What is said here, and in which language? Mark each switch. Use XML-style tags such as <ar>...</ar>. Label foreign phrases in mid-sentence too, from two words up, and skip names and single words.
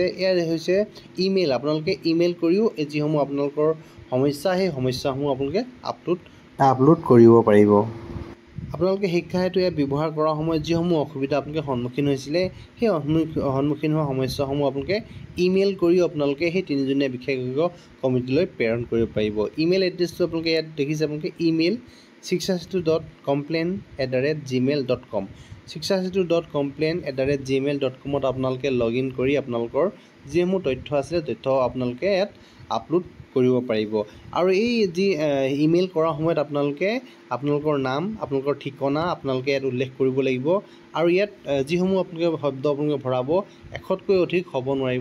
<as>এয়া হৈছে ইমেইল, আপোনালোকে ইমেইল কৰিও এই যিসমূহ আপোনালোকৰ সমস্যা, সেই সমস্যাসমূহ আপোনালোকে আপলোড কৰিব পাৰিব। আপোনালোকে শিক্ষা হেতু এপ ব্যৱহাৰ কৰাৰ সময়ত যিসমূহ অসুবিধা আপোনালোকে সন্মুখীন হৈছিলে, সেই সন্মুখীন হোৱা সমস্যাসমূহ আপোনালোকে ইমেইল কৰিও আপোনালোকে সেই 3জনীয়া বিশেষজ্ঞ কমিটিলৈ প্ৰেৰণ কৰিব পাৰিব।</as> <en>email addressটো</en> <as>আপোনালোকে ইয়াত দেখিছে, আপোনালোকে ইমেইল shikshasetu.complain@gmail.com, shikshasetu.complain@gmail.com আপোনালোকে লগইন কৰি আপোনালোকৰ যিসমূহ তথ্য আছিলে তথ্য আপোনালোকে ইয়াত আপলোড কৰিব পাৰিব। আৰু এই যি ইমেইল কৰাৰ সময়ত আপোনালোকে আপোনালোকৰ নাম, আপোনালোকৰ ঠিকনা আপোনালোকে ইয়াত উল্লেখ কৰিব লাগিব। আৰু ইয়াত যিসমূহ আপোনালোকে শব্দ ভৰাব, 100তকৈ অধিক হ'ব নোৱাৰিব।</as>